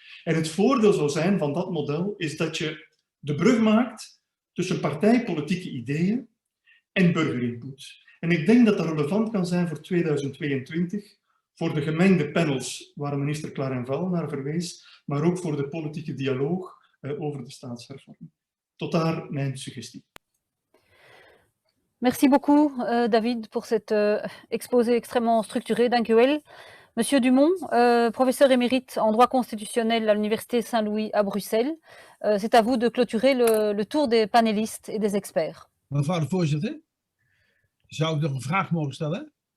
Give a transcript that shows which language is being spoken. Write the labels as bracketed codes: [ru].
[nl] En het voordeel zou zijn van dat model is dat je de brug maakt tussen partijpolitieke ideeën en burgerinput. En ik denk dat dat relevant kan zijn voor 2022, voor de gemengde panels waar minister Clarenval naar verwees, maar ook voor de politieke dialoog over de staatshervorming. Tot daar mijn suggestie. [fr] Merci beaucoup, David, pour cet exposé extrêmement structuré. [nl] Dank u wel. [fr] Monsieur Dumont, professeur émérite en droit constitutionnel à l'Université Saint-Louis à Bruxelles. C'est à vous de clôturer le tour des panélistes et des experts. [nl] Mevrouw de voorzitter, zou ik nog een vraag mogen stellen?